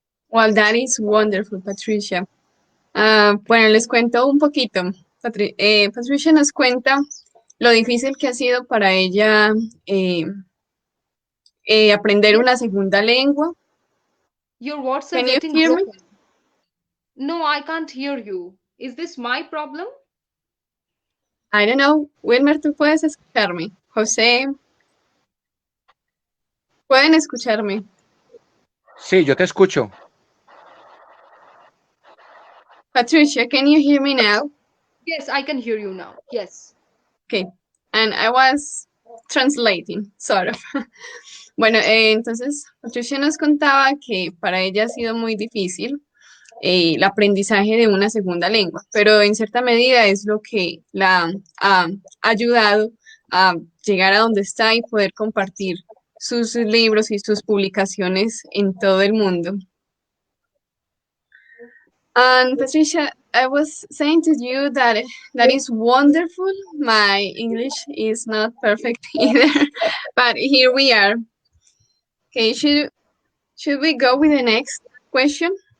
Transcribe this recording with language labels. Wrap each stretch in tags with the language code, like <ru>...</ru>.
<en>Well, that is wonderful, Patricia.</en> <es>Bueno, les cuento un poquito. Patricia nos cuenta lo difícil que ha sido para ella aprender una segunda lengua.</es> <en>Your words are Can you getting hear me? broken. No, I can't hear you. Is this my problem? I don't know.</en> <es>Wilmer, tú puedes escucharme. José, pueden escucharme. Sí, yo te escucho.</es> <en>Patricia, can you hear me now? Yes, I can hear you now. Yes. Okay. And I was translating, sort of.</en> <es>Bueno, entonces Patricia nos contaba que para ella ha sido muy difícil el aprendizaje de una segunda lengua, pero en cierta medida es lo que la ha ayudado a llegar a donde está y poder compartir sus libros y sus publicaciones en todo el mundo.</es> <en>And Patricia, I was saying to you that is wonderful. My English is not perfect either, but here we are. Okay, should we go with the next question?</en>